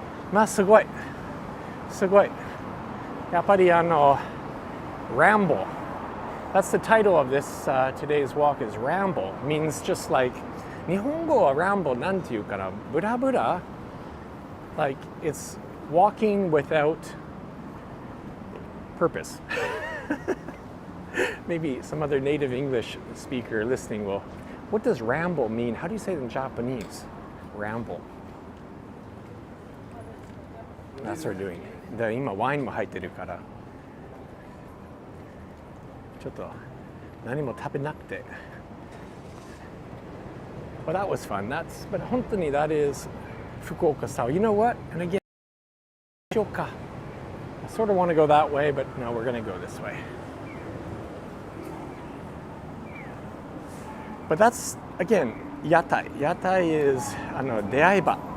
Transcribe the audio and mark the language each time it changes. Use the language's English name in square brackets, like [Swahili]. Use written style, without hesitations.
[Japanese] まあすごいやっぱりRamble. [English] That's the title of this today's walk is Ramble. Means just like [Japanese] 日本語は Ramble なんていうかなブラブラ [English] like it's walking without purpose. Maybe some other native English speaker listening will. What does ramble mean? How do you say it in Japanese? Ramble. That's what we're doing. [Japanese] で今ワインも入ってるからちょっと何も食べなくて [English] Well, that was fun. But [Japanese] 本当に [English] that is Fukuoka style. You know what? And again, Fukuoka. I sort of want to go that way, but no, we're going to go this way. But that's, again, yatai. Yatai is, 出会い場.